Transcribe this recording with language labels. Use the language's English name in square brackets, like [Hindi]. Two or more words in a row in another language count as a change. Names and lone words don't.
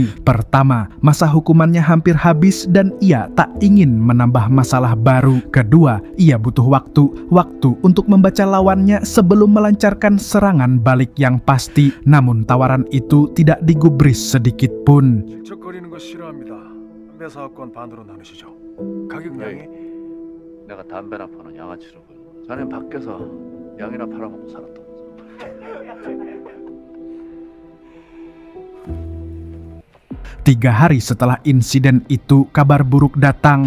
[Indonesian] Pertama, masa hukumannya hampir habis dan ia tak ingin menambah masalah baru. Kedua, ia butuh waktu untuk membaca lawannya sebelum melancarkan serangan balik yang pasti. Namun tawaran itu tidak digubris sedikit pun. [Korean] 내가 담배나 파는 양아치로 보여. 자넨 밖에서 양이나 팔아먹고 살았던. [Indonesian] 3 hari setelah insiden itu, kabar buruk datang.